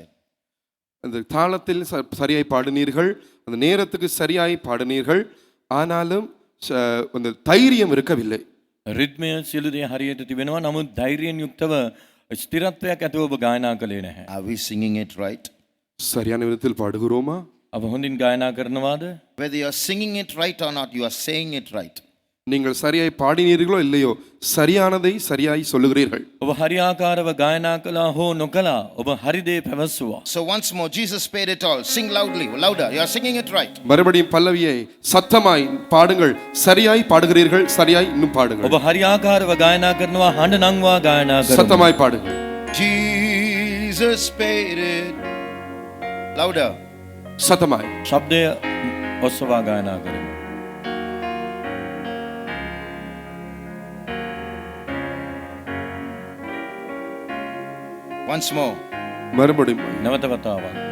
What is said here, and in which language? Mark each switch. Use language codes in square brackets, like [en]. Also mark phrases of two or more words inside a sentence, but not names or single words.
[ta] அந்த தாளத்தில் சரியாய் பாடினீர்கள், அந்த நேரத்துக்கு சரியாய் பாடினீர்கள், ஆனாலும் அந்த தைரியம் இருக்கவில்லை. [si] රිද්මය සියලු දේ හරියට තිබෙනවා. නමුත් ධෛර්යයෙන් යුක්තව ස්ථිරත්වයක් ඇතුව ඔබ ගායනා කළේ නැහැ. [en] Are we singing it right? [ta] சரியான விதத்தில் பாடுகிறோமா? [si] අප හොඳින් ගායනා කරනවාද? [en] Whether you are singing it right or not, you are saying it right. [ta] நீங்கள் சரியாய் பாடினீர்களோ இல்லையோ, சரியானதை சரியாய் சொல்லுகிறீர்கள். [si] ඔබ හරි ආකාරව ගායනා කළා හෝ නොකළා ඔබ හරි දේ පැවසුවා. [en] So once more, Jesus paid it all. Sing loudly, louder. You are singing it right. [ta] மறுபடியும் பல்லவியை சத்தமாய் பாடுங்கள். சரியாய் பாடுகிறீர்கள், சரியாய் இன்னும் பாடுங்கள். [si] ඔබ හරි ආකාරව ගායනා කරනවා හඬ නංවා ගායනා කරනවා. [ta] சத்தமாய் பாடுங்கள். [en] Jesus paid it. Louder. [ta] சத்தமாய். [si] ශබ්දය ඔස්සවා ගායනා කරමු. [en] Once more. [ta] மறுபடியும் [si] නැවත වතාවක්.